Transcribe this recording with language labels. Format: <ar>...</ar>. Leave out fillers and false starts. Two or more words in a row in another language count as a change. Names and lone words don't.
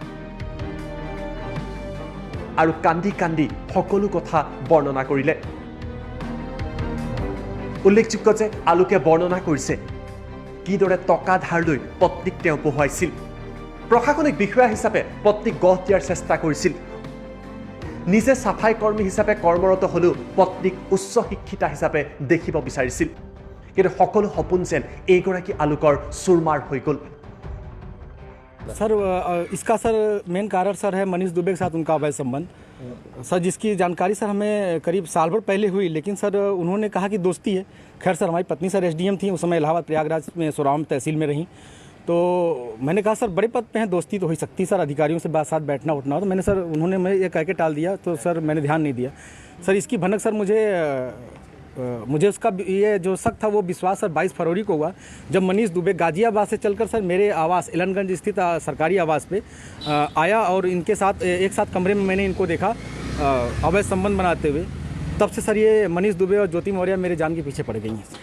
<as>আৰু কান্দি কান্দি সকলো কথা বৰ্ণনা কৰিলে উল্লেখযোগ্য যে আলোকে বৰ্ণনা কৰিছে কিদৰে টকা ধাৰ লৈ পত্নীক তেওঁ পঢ়ুৱাইছিল প্ৰশাসনিক বিষয়া হিচাপে পত্নীক গঢ় দিয়াৰ চেষ্টা কৰিছিল নিজে সাফাই কৰ্মী হিচাপে কৰ্মৰত হ'লেও পত্নীক উচ্চ শিক্ষিতা হিচাপে দেখিব বিচাৰিছিল কিন্তু সকলো সপোন যেন এইগৰাকী আলোকৰ চুৰমাৰ হৈ গ'ল</as> <hi>सर इसका सर मेन कारण सर है मनीष दुबे के साथ उनका अवैध संबंध सर जिसकी जानकारी सर हमें करीब साल भर पहले हुई लेकिन सर उन्होंने कहा कि दोस्ती है खैर सर हमारी पत्नी सर SDM थी उस समय इलाहाबाद प्रयागराज में सोराम तहसील में रहीं तो मैंने कहा सर बड़े पद पे हैं दोस्ती तो हो सकती सर अधिकारियों से साथ बैठना उठना तो मैंने सर उन्होंने मैं ये कह के टाल दिया तो सर मैंने ध्यान नहीं दिया सर इसकी भनक सर मुझे उसका ये जो शक था वो विश्वास सर 22 फरवरी को हुआ जब मनीष दुबे गाजियाबाद से चलकर सर मेरे आवास एलनगंज स्थित सरकारी आवास पे आया और इनके साथ एक साथ कमरे में मैंने इनको देखा अवैध संबंध बनाते हुए तब से सर ये मनीष दुबे और ज्योति मौर्य मेरे जान के पीछे पड़ गई हैं</hi>